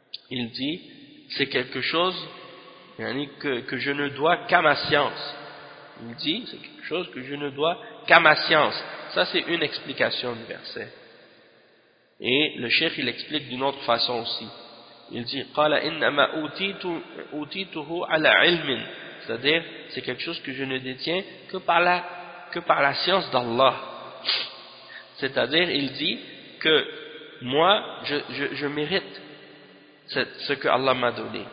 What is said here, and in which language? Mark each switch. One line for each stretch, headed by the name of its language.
French: Il dit, c'est quelque chose que je ne dois qu'à ma science. Il dit, c'est quelque chose que je ne dois qu'à ma science. Ça, c'est une explication du verset. Et le cheikh, il explique d'une autre façon aussi. Il dit,
Arabic: قال إنما أوتيته على علم.
French: C'est-à-dire, c'est quelque chose que je ne détiens que par la science d'Allah. C'est-à-dire, il dit que moi, je mérite ce que Allah m'a donné.